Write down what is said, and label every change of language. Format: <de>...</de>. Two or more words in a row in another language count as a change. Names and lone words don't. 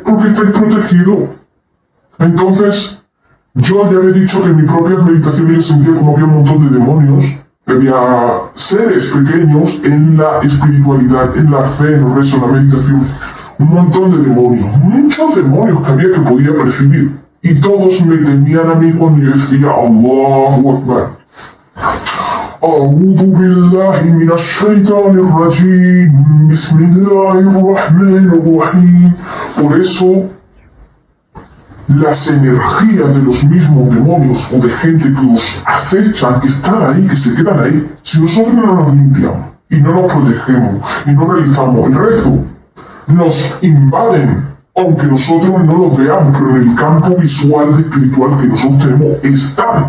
<es>Porque estáis protegidos. Entonces, yo ya he dicho que en mi propia meditación yo sentía como había un montón de demonios, que había seres pequeños en la espiritualidad, en la fe, en el rezo, en la meditación. Un montón de demonios, muchos demonios que había que podía percibir. Y todos me temían a mí cuando yo decía</es> <ar>الله أكبر. أعوذ بالله من الشيطان الرجيم. بسم الله الرحمن الرحيم.</ar> <es>Por eso, las energías de los mismos demonios o de gente que los acechan, que están ahí, que se quedan ahí, si nosotros no nos limpiamos y no nos protegemos y no realizamos el rezo, nos invaden, aunque nosotros no los veamos, pero en el campo visual espiritual que nosotros tenemos están.</es>